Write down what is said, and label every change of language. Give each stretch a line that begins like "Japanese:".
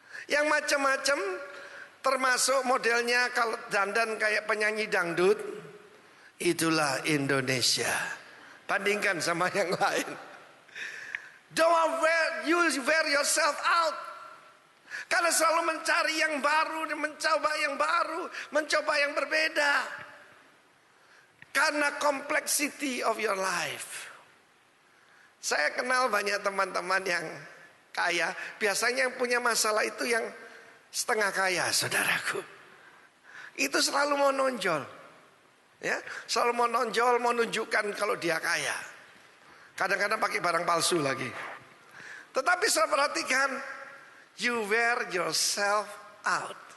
Indonesian: Yang macam-macam, termasuk modelnya kalau dandan kayak penyanyi dangdut, itulah Indonesia. Bandingkan sama yang lain.
English: Don't wear yourself out.
Indonesian: Karena selalu mencari yang baru, mencoba yang baru, mencoba yang berbeda. Karena
English: complexity of your life.
Indonesian: Saya kenal banyak teman-teman yang kaya. Biasanya yang punya masalah itu yang setengah kaya, saudaraku. Itu selalu mau nonjol. Ya, selalu mau nonjol, mau nunjukkan kalau dia kaya. Kadang-kadang pakai barang palsu lagi. Tetapi saya perhatikan,
English: you wear yourself out.